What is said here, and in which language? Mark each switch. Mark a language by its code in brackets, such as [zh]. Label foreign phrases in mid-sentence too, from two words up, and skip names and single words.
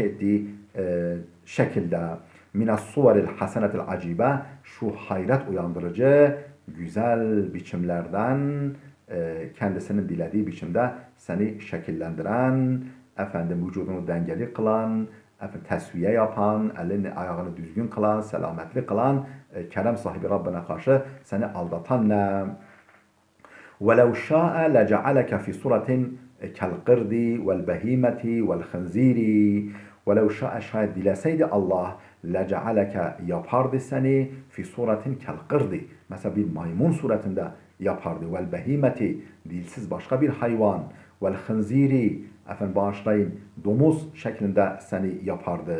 [tr] ettiği şekilde [ar] من الصور الحسنة العجيبة [tr] şu hayret uyandırıcı güzel biçimlerden kendisinin dilediği biçimde seni şekillendiren, efendim vücudunu dengeli kılan, efendim tesviye yapan, elini ayağını düzgün kılan, selametli kılan, kerem sahibi Rabbine karşı seni aldatan ne? [ar] وَلَوْ شَاءَ لَجَعَلَكَ فِي صُورَةٍ كَالْقِرْدِ وَالْبَهِيمَةِ وَالْخَنْزِيرِ وَلَوْ شَاءَ [tr] şayet dileseydi Allah [ar] لَجَعَلَكَ [tr] yapardı seni [ar] في صورة كالقرد. [tr] Mesela bir maymun suretinde yapardı. [ar] والبهيمة [tr] dilsiz başka bir hayvan. [ar] والخنزير [tr] efendim bağışlayın domuz şeklinde seni yapardı.